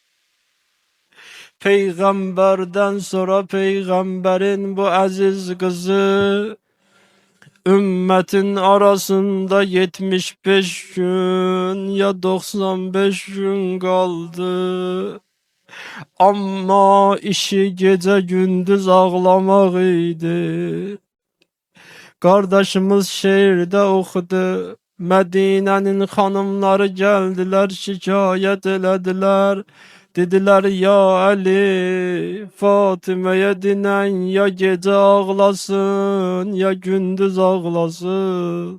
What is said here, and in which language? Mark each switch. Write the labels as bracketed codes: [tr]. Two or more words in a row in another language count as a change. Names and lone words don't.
[az] Peyğəmbərdən sonra Peyğəmbərin bu əziz qızı ümmətin arasında 75 gün ya 95 gün qaldı. [tr] Amma işi gece gündüz ağlamak idi. Kardeşimiz şehirde okudu. Medine'nin hanımları geldiler, şikayet elediler. Dediler ya Ali, Fatime'ye dinen ya gece ağlasın ya gündüz ağlasın.